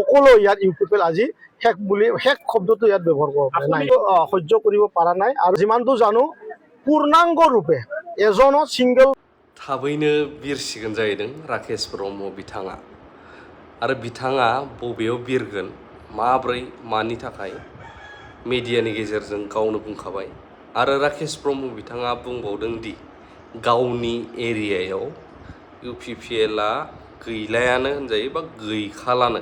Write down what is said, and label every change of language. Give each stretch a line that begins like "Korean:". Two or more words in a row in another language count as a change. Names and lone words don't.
Assamese: সকলো ইয়াত
English: you people
Assamese: আজি শেষ শব্দটো ইয়াত ব্যৱহাৰ কৰিব পৰা নাই, সহ্য কৰিব পৰা নাই। আৰু যিমানটো জানো পূৰ্ণাংগ ৰূপে এজনৰ ছিংগল
Bodo: थाबैनो बिरसिगोन जाहैदों राकेश ब्रह्म बिथाङा। आरो बिथाङा बबेयाव बिरगोन, माब्रै, मानि थाखाय मेडियानि गेजेरजों गावनो बुंखाबाय। आरो राकेश ब्रह्म बिथाङा बुंबावदों दि गावनि एरियायाव UPPLआ गैलायानो होनजायो बा गैखालानो।